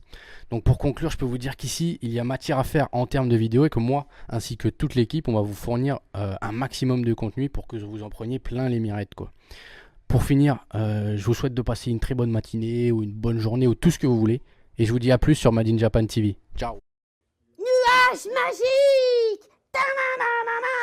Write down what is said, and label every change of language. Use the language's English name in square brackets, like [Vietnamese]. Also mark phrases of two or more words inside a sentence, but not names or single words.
[French] Donc pour conclure, je peux vous dire qu'ici, il y a matière à faire en termes de vidéos, et que moi, ainsi que toute l'équipe, on va vous fournir un maximum de contenu pour que vous en preniez plein les mirettes, quoi. Pour finir, je vous souhaite de passer une très bonne matinée ou une bonne journée ou tout ce que vous voulez. Et je vous dis à plus sur Made in Japan TV. Ciao. Nuage magique! Ta-na-na-na!